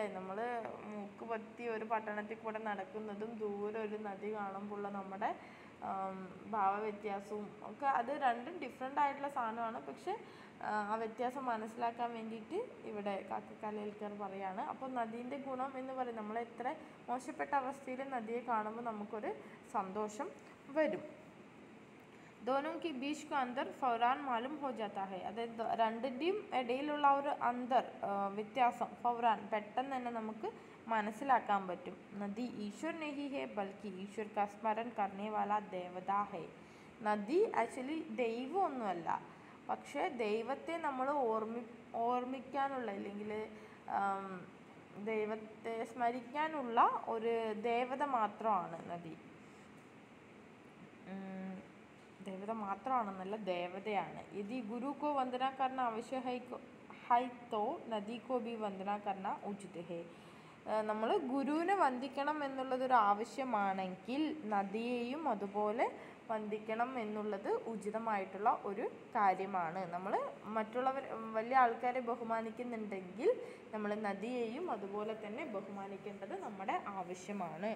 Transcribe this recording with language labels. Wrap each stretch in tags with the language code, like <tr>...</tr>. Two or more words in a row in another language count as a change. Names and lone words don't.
<ml>നമ്മൾ മൂക്ക് പറ്റി ഒരു പട്ടണത്തിൽ കൂടെ നടക്കുന്നതും ദൂരെ ഒരു നദി കാണുമ്പോഴുള്ള നമ്മുടെ ഭാവവ്യത്യാസവും ഒക്കെ അത് രണ്ടും ഡിഫറെൻ്റ് ആയിട്ടുള്ള സാധനമാണ്. പക്ഷെ ആ വ്യത്യാസം മനസ്സിലാക്കാൻ വേണ്ടിയിട്ട് ഇവിടെ കാക്കക്കാലേൽക്കർ പറയാണ്. അപ്പോൾ നദീൻ്റെ ഗുണം എന്ന് പറയും നമ്മൾ എത്ര മോശപ്പെട്ട അവസ്ഥയിൽ നദിയെ കാണുമ്പോൾ നമുക്കൊരു സന്തോഷം വരും.</ml> <hi>दोनों के बीच का अंतर फौरान मालूम हो जाता है.</hi> <ml>അതായത് രണ്ടിൻ്റെയും ഇടയിലുള്ള ഒരു വ്യത്യാസം ഫൗറാൻ പെട്ടെന്ന് തന്നെ നമുക്ക് മനസ്സിലാക്കാൻ പറ്റും.</ml> <hi>नदी ईश्वर नहीं है बल्कि ईश्वर का स्मरण करने वाला देवता है.</hi> <ml>നദി ആക്ച്വലി ദൈവമൊന്നുമല്ല, പക്ഷേ ദൈവത്തെ നമ്മൾ ഓർമ്മിക്കാനുള്ള അല്ലെങ്കിൽ ദൈവത്തെ സ്മരിക്കാനുള്ള ഒരു ദേവത മാത്രമാണ് നദി. देवता മാത്രമാണെന്നല്ല, ദേവതയാണ്.</ml> <hi>यदि गुरु को वंदना करना आवश्यक है तो नदी को भी वंदना करना उचित है.</hi> <ml>നമ്മൾ ഗുരുവിനെ വന്ദിക്കണം എന്നുള്ളതൊരു ആവശ്യമാണെങ്കിൽ നദിയെയും അതുപോലെ വന്ദിക്കണം എന്നുള്ളത് ഉചിതമായിട്ടുള്ള ഒരു കാര്യമാണ്. നമ്മൾ മറ്റുള്ളവർ വലിയ ആൾക്കാരെ ബഹുമാനിക്കുന്നുണ്ടെങ്കിൽ നമ്മൾ നദിയെയും അതുപോലെ തന്നെ ബഹുമാനിക്കേണ്ടത് നമ്മുടെ ആവശ്യമാണ്.</ml>